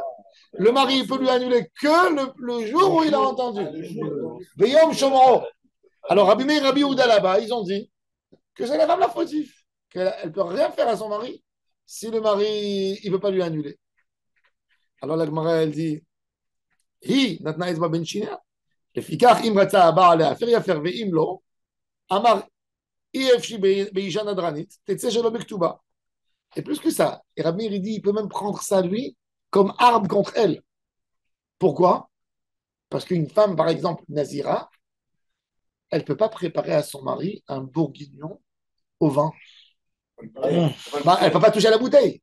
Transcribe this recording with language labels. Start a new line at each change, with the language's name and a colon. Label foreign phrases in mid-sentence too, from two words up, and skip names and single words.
French: Le mari il peut lui annuler que le jour où il a entendu.
Hebrew: ביום שמעו.
French: Alors, Rabbi Meir et Rabbi Yehuda là-bas, ils ont dit que c'est la femme la fautive, qu'elle ne peut rien faire à son mari si le mari, il ne veut pas lui annuler. Alors la Gemara, elle dit,
Hebrew: היא נתנה אצבע בין שיניה. לפיכך, אם רצה הבעל להפר יפר, ואם לא, אמר אי אפשי באישה נדרנית, תצא שלא בכתובה.
French: Et plus que ça, et Rabbi Meir, il dit, il peut même prendre ça, lui, comme arme contre elle. Pourquoi? Parce qu'une femme, par exemple, Nazira, elle ne peut pas préparer à son mari un bourguignon au vin. Bah, elle ne peut pas toucher la bouteille.